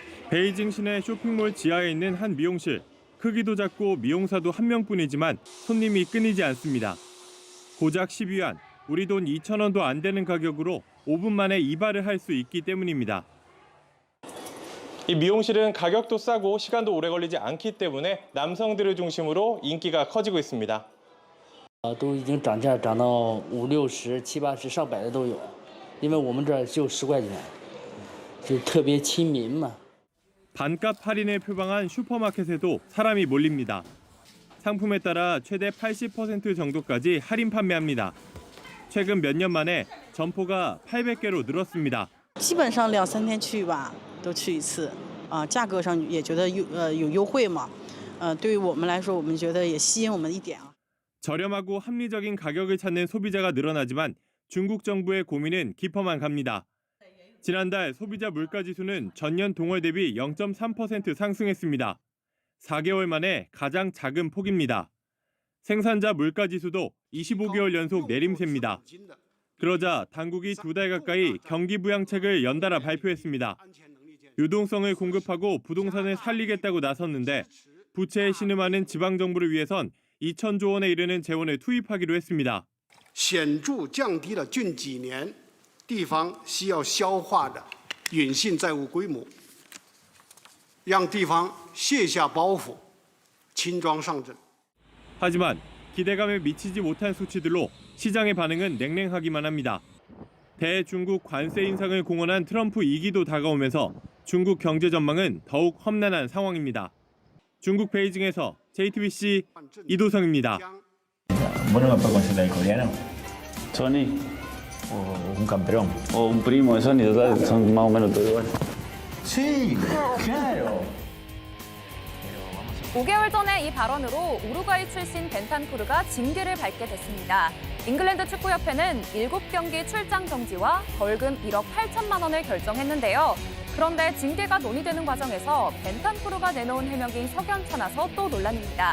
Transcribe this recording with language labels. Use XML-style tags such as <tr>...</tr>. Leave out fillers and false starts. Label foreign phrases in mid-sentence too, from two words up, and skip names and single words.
<ko>베이징 시내 쇼핑몰 지하에 있는 한 미용실. 크기도 작고 미용사도 한 명뿐이지만 손님이 끊이지 않습니다. 고작 12위안, 우리 돈 2,000원도 안 되는 가격으로 5분 만에 이발을 할 수 있기 때문입니다. 이 미용실은 가격도 싸고 시간도 오래 걸리지 않기 때문에 남성들을 중심으로 인기가 커지고 있습니다.</ko> <zh>都已经涨价涨到50、60、70、80、上百的都有，因为我们这儿就10块钱，就特别亲民嘛。</zh> <ko>반값 할인을 표방한 슈퍼마켓에도 사람이 몰립니다. 상품에 따라 최대 80% 정도까지 할인 판매합니다. 최근 몇 년 만에 점포가 800개로 늘었습니다.</ko> <zh>基本上2、3天去吧，都去一次。价格上也觉得有优惠嘛。对于我们来说，我们觉得也吸引我们一点。</zh> <ko>저렴하고 합리적인 가격을 찾는 소비자가 늘어나지만 중국 정부의 고민은 깊어만 갑니다. 지난달 소비자 물가지수는 전년 동월 대비 0.3% 상승했습니다. 4개월 만에 가장 작은 폭입니다. 생산자 물가지수도 25개월 연속 내림세입니다. 그러자 당국이 2달 가까이 경기 부양책을 연달아 발표했습니다. 유동성을 공급하고 부동산을 살리겠다고 나섰는데 부채에 신음하는 지방정부를 위해선 2,000조 원에 이르는 재원을 투입하기로 했습니다.</ko> <zh>显著降低了近几年 地方需要消化的隐性债务规模，让地方卸下包袱，轻装上阵。</zh> <ko>하지만 기대감에 미치지 못한 수치들로 시장의 반응은 냉랭하기만 합니다. 대중국 관세 인상을 공언한 트럼프 2기도 다가오면서 중국 경제 전망은 더욱 험난한 상황입니다. 중국 베이징에서 JTBC 이도성입니다.</ko> <es>Bueno, me puedo considerar coreano. Sony. O un campeón, o un primo de Sony, son más o menos todos iguales. Sí, claro.</es> <ko>5개월 전에 이 발언으로 우루과이 출신 벤탄쿠르가 징계를 밟게 됐습니다. 잉글랜드 축구협회는 7경기 출장 정지와 벌금 1억 8천만 원을 결정했는데요. 그런데 징계가 논의되는 과정에서 벤탄쿠르가 내놓은 해명이 석연찮아서 또 논란입니다.</ko>